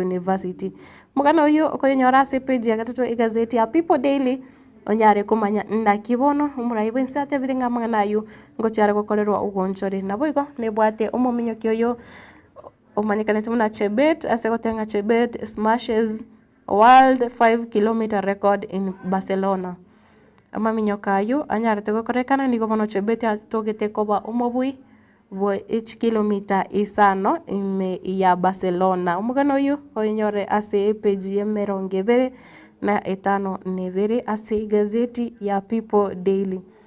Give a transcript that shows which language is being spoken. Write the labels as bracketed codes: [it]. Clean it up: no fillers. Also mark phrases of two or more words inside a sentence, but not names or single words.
[guz] university mugana uyu okonyora ase page ya gatatu igazeti ya People Daily onyare kumanya ndakibono umurai bwense atebire ng'amang'ana ayu ngochare gokorerwa ugonchore naboigo nebwate omominyoki oyo omanyekanete muna Chebet ase gotenga [en] Chebet smashes world 5-kilometer record in Barcelona [guz] amaminyoka ayu anyarete gokorekana nigo bono Chebet atogete koba omobui bo 8 kilomita isano ime ya Barcelona omugano uyu oinyore ase page yemerongevere na etano nevere ase gazeti ya People Daily